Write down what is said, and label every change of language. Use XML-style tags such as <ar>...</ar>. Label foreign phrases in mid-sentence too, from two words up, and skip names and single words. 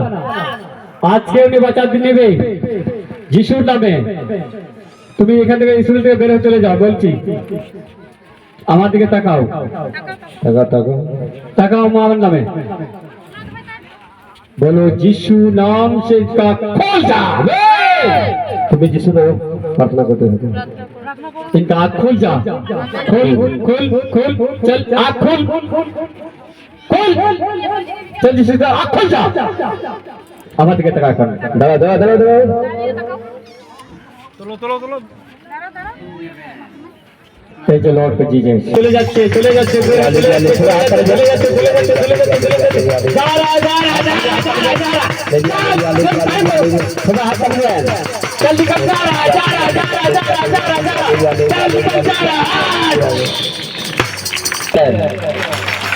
<bn>আজকে উনি বাচ্চা নেবে যিশুর নামে। তুমি এখান থেকে স্কুল থেকে বের হয়ে চলে যাও বলছি। আমার দিকে তাকাও, তাকাও তাকাও তাকাও, আমার নামে বলো, যিশু নাম</bn> <hi>से का खोल जा।</hi> <bn>তুমি যিশু নামে প্রার্থনা করতে হবে।</bn> <hi>इनका आँख खोल जा, खोल खोल खोल, चल आँख खोल खोल, चल যিশু का आँख खोल जा।</hi> <bn>আমার দিকে তাকাও, এখন দাঁড়া দাঁড়া দাঁড়া দাঁড়া, তোলো তোলো তোলো। এই যে লর্ড জিসাস চলে যাচ্ছে, চলে যাচ্ছে, চলে যাচ্ছে, চলে যাচ্ছে, চলে যাচ্ছে, চলে যাচ্ছে, চলে যাচ্ছে। যারা যারা যারা যারা যারা সবাই হাত তালিয়ে জলদি কর, যারা যারা যারা যারা যারা যারা জলদি কর, যারা</bn>